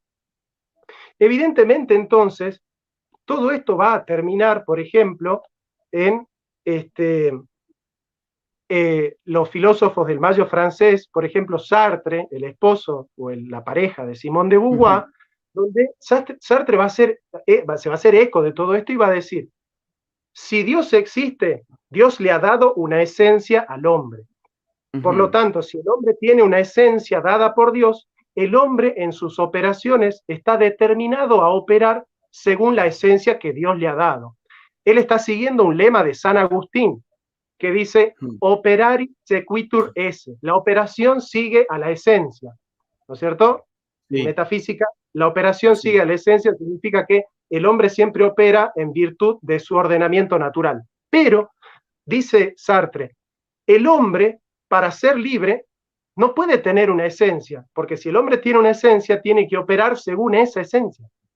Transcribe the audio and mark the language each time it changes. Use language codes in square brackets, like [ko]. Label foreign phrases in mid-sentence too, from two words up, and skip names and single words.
[es] Evidentemente, entonces, todo esto va a terminar, por ejemplo, en los filósofos del Mayo francés, por ejemplo, Sartre, el esposo o la pareja de Simone de Beauvoir, donde Sartre se va a hacer eco de todo esto y va a decir, si Dios existe, Dios le ha dado una esencia al hombre. Por lo tanto, si el hombre tiene una esencia dada por Dios, el hombre en sus operaciones está determinado a operar según la esencia que Dios le ha dado. Él está siguiendo un lema de San Agustín que dice, [la] operari sequitur esse, [es] la operación sigue a la esencia, ¿no es cierto? En metafísica, la operación sigue a la esencia, significa que el hombre siempre opera en virtud de su ordenamiento natural. Pero, dice Sartre, el hombre, para ser libre, no puede tener una esencia, porque si el hombre tiene una esencia, tiene que operar según esa esencia.